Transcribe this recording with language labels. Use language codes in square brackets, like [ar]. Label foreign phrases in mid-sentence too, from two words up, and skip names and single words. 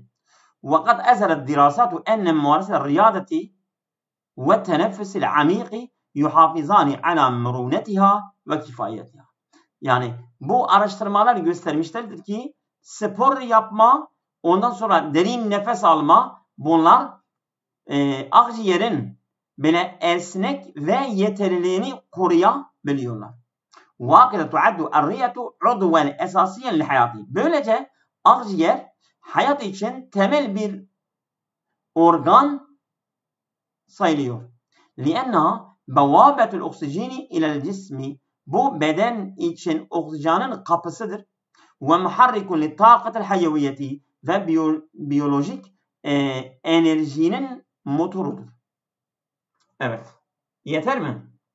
[ar] وقد أظهرت الدراسات أن ممارسة الرياضة والتنفس العميق يحافظان على مرونتها وكفايتها. [tr] Yani bu araştırmalar göstermişlerdir ki spor yapma, ondan sonra derin nefes alma bunlar akciğerin böyle esnek ve yeterliliğini koruyabiliyorlar. [ar] وَاَقِدَ تُعَدُّ الرِّيَةُ عُضُوًا اَسَاسِيًا لِحَيَاتِ. [tr] Böylece akciğer hayat için temel bir organ sayılıyor. [ar] لِأَنَّهَا بَوَابَةُ الْاُكْسِجِينِ اِلَى الْجِسْمِ. [tr] Bu beden için oksijenin kapısıdır. [ar] وَمُحَرِّكٌ لِطَاقَةِ الْحَيَوِيَّةِ [tr] ve biyolojik enerjinin motorudur. Evet. Yeter mi?